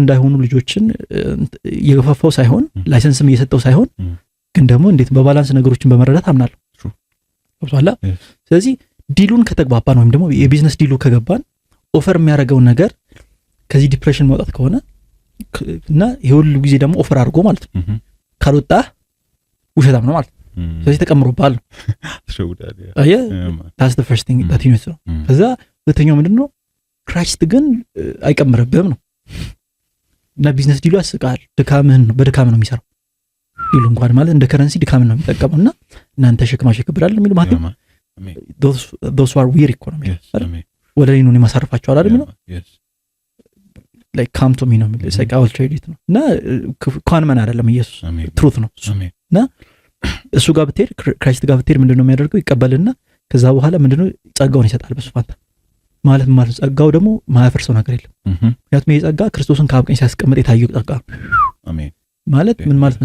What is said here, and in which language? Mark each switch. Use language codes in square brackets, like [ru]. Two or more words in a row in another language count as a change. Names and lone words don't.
[am] እንዳይሆኑ ልጆችን እየገፋፋው ሳይሆን ላይሰንስም እየሰጠው ሳይሆን ግን ደግሞ እንዴት በባላንስ ነገሮችን በመረዳት አምናለሁ ወጣላ። ስለዚህ ዲሉን ከተግባባን ወይም ደግሞ የቢዝነስ ዲሉ ከገባን ኦፈር የሚያደርገው ነገር ከዚህ ዲፕሬሽን ማውጣት ከሆነ እና የሁሉ ጊዜ ደግሞ ኦፈር አድርጎ ማለት ነው ካልወጣ ውሸታም ነው ማለት ነው። ስለዚህ ተቀምሮባል ነው አየ [en] that's the first thing that you know። [am] ከዛ ሁለተኛው ምንድነው ክራይስት ግን አይቀምርብህም ነው እና ቢዝነስ ዲሉ ያስቃል። ድካምህን ነው በድካም ነው የሚሰራው ዲሉ እንኳን ማለት እንደ ከረንሲ ድካምን ነው የሚጠቀመውና እናንተ ሸክማችሁ ይከብዳል የሚሉ ማለት ነው። [en] those are weird economy [am] ወደ እኔ ነው ማሳረፋቸው አይደል የሚለው [en] like come to me [am] ነው የሚለው [en] like I will trade it [am] ነው እና ኮንመን አይደለም ኢየሱስ ትሩት ነው እና እሱ ጋር ብትሄድ ክራይስት ጋር ብትሄድ ምንድነው የሚያደርገው? ይቀበልና ከዛ በኋላ ምንድነው ጸጋውን ይሰጣል በሱ ፋንታ ማለት ጸጋው ደግሞ ማያፈርሰው ነገር የለም። ምክንያቱም ይሄ ጸጋ ክርስቶስን ከአብ ቀኝ ሲያስቀምጥ የታየው ጸጋ አሜን ማለት ምን ማለት ነው?